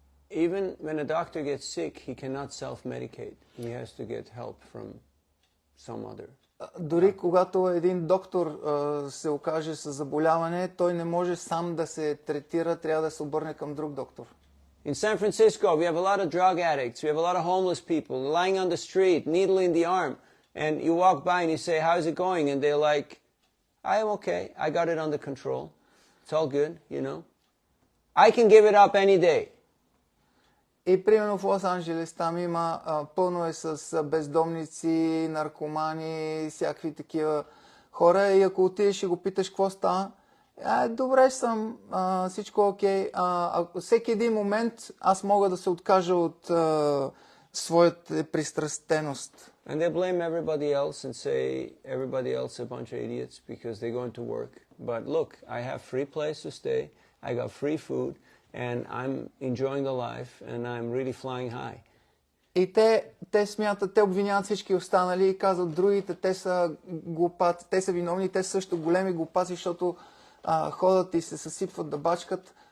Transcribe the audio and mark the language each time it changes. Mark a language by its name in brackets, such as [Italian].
[English] Even when a doctor gets sick, he cannot self-medicate. He has to get help from some other. [Bulgarian] Дори когато един доктор се окаже с заболяване, той не може сам да се третира, трябва да се обърне към друг доктор. [English] In San Francisco, we have a lot of drug addicts. We have a lot of homeless people lying on the street, needle in the arm. And you walk by and you say, how's it going? And they're like, I am okay. I got it under control. It's all good, you know. I can give it up any day. [Bulgarian] И примерно в Лос-Анджелес там има пълно е с бездомници, наркомани, всякакви такива хора. И ако отидеш и го питаш какво става, добре съм, всичко окей. Всеки един момент аз мога да се откажа от своята пристрастеност. [English] And they blame everybody else and say everybody else is a bunch of idiots because they're going to work. But look, I have free place to stay, I got free food, and I'm enjoying the life, and I'm really flying high. [Bulgarian] И те смятат, те обвиняват всички останали и казват другите, те са глупаци, те са виновни, те са също големи глупаци, защото ходят и се съсипват да бачкат.